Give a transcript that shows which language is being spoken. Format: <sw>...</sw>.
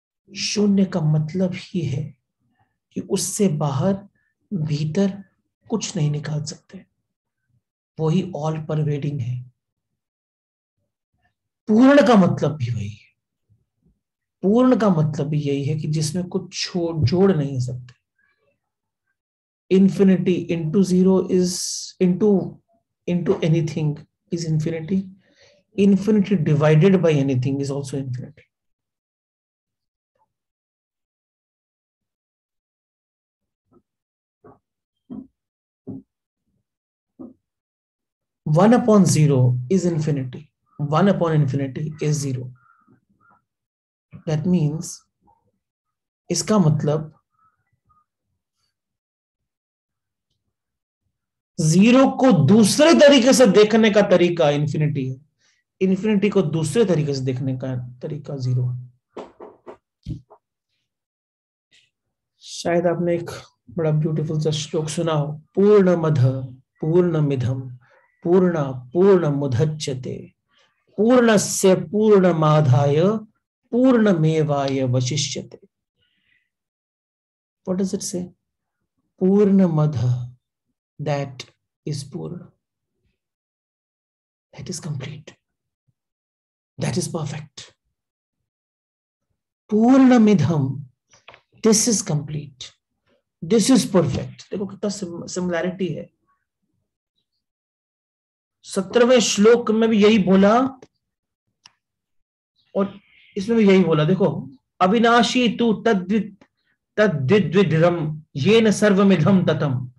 <hi>शून्य का मतलब ही है कि उससे बाहर भीतर कुछ नहीं निकाल सकते, वही ऑल परवेडिंग है। पूर्ण का मतलब भी वही है, पूर्ण का मतलब भी यही है कि जिसमें कुछ छोड़ जोड़ नहीं सकते।</hi> <en>infinity into zero is into anything is infinity. Infinity divided by anything is also infinity. One upon zero is infinity. One upon infinity is zero. That means</en> <hi>इसका मतलब जीरो को दूसरे तरीके से देखने का तरीका इंफिनिटी है, इंफिनिटी को दूसरे तरीके से देखने का तरीका जीरो है। शायद आपने एक बड़ा ब्यूटीफुल सा श्लोक सुना हो,</hi> <sa>पूर्णमद पूर्णमिधम पूर्ण पूर्णमुदच्यते पूर्णस्य पूर्णमादाय पूर्णमेवावशिष्यते।</sa> <en>What does it say? पूर्णमद, that is Purna. That is complete. That is perfect. Purnamidham, this is complete. This is perfect.</en> <hi>देखो कितना सिमिलैरिटी है। 17वें श्लोक में भी यही बोला और इसमें भी यही बोला। देखो,</hi> <sa>अविनाशी तु तद्विद्विद्रम येन सर्वमिधम ततम।</sa>